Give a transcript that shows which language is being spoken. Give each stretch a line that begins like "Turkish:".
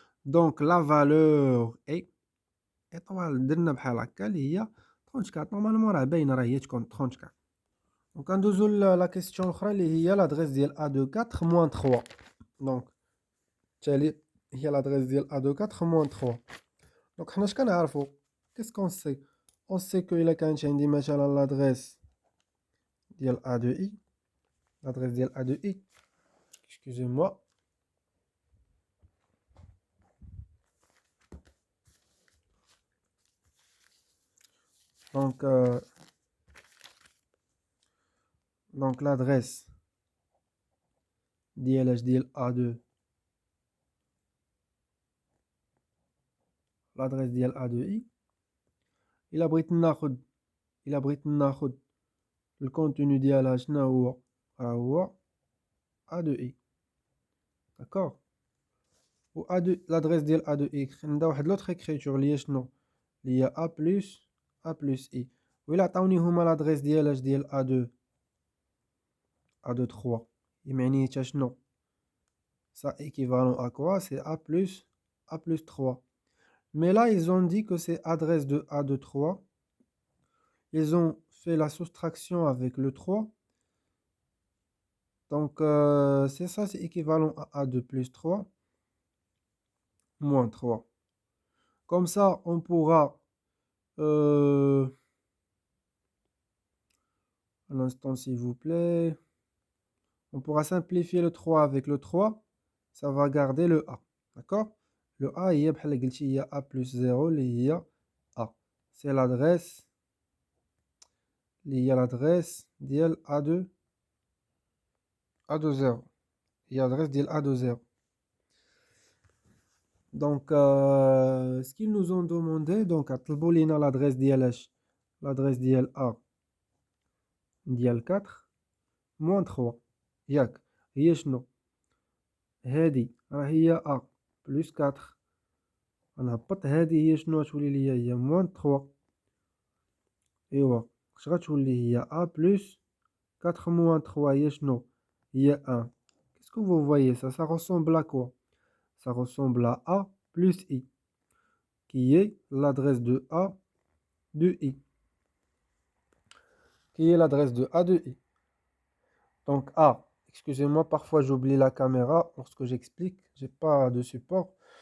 French: Donc la valeur est étoile
Arabic: درنا بحال هكا اللي هي
French: 34.
Arabic: normalement راه باينه، راه هي تكون 34. دونك غندوزو لا كيسيون الاخرى اللي هي
French: l'adresse
Arabic: ديال A de 4 moins 3. دونك التالي هي
French: l'adresse
Arabic: ديال A de 4 moins 3. دونك حنا اش كنعرفو؟
French: qu'est-ce qu'on sait? On sait que
Arabic: إلا كانت عندي مثلا
French: l'adresse ديال A de I، l'adresse ديال A de I، excusez-moi. Donc Donc l'adresse
Arabic: ديال
French: A2, l'adresse ديال A2i.
Arabic: إلا بغيت ناخد الكونتوني ديالها شنو هو؟ راه هو A2i.
French: d'accord.
Arabic: و A2
French: l'adresse
Arabic: ديال A2i عندها واحد لوطخ
French: écriture
Arabic: اللي هي شنو؟ اللي هي A plus I. وإلا عطاوني هما l'adresse ديال A2 3 يعني حتى شنو؟
French: ça équivalent à quoi? C'est A plus 3. Mais là, ils ont dit que c'est adresse de A2 3. Ils ont fait la soustraction avec le 3. Donc, c'est ça, c'est équivalent à A2 plus 3 moins 3. Comme ça, on pourra... un instant, s'il vous plaît. On pourra simplifier le 3 avec le 3. Ça va garder le A. D'accord? Le A, il y a A plus 0, il y a A. C'est l'adresse. Il y a l'adresse
Arabic: ديال
French: A2 0. Il y a l'adresse
Arabic: ديال
French: A2 0. Donc, ce qu'ils nous ont demandé, donc,
Arabic: طلبوا لينا
French: l'adresse ديال l'adresse ديال A ديال 4 moins 3.
Arabic: ياك هي شنو؟ هادي راه هي A plus 4. غنهبط هادي هي شنو غتولي ليا؟ هي moins 3. ايوا اش غتولي؟ هي A plus 4 moins 3 هي شنو؟ هي 1.
French: Qu'est-ce que vous voyez ça? Ça ressemble à quoi? Ça ressemble à A plus I, qui est l'adresse de A de I. Qui est l'adresse de A de I. Donc A, excusez-moi, parfois j'oublie la caméra lorsque j'explique, j'ai pas de support.